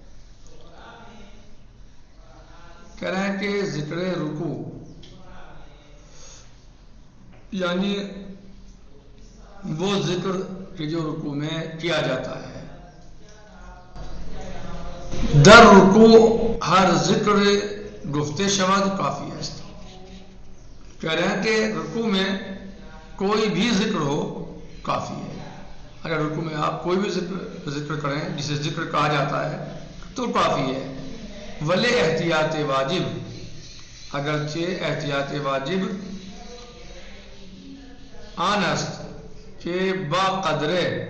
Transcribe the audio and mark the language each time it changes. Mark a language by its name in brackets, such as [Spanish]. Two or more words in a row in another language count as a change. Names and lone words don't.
[Urdu] کہہ رہے ہیں کہ ذکر رکوع یعنی وہ ذکر کہ جو رکوع میں کیا جاتا ہے۔ [Persian] در رکوع ہر ذکر گفتے شود کافی است۔ [Urdu] کہہ رہے ہیں کہ رکوع میں کوئی بھی ذکر ہو کافی ہے۔ اگر رکوع میں آپ کوئی بھی ذکر کریں جسے ذکر کہا جاتا ہے تو کافی ہے۔ [Persian] ولی احتیاط واجب، اگرچہ احتیاط واجب آن است کہ با قدرے،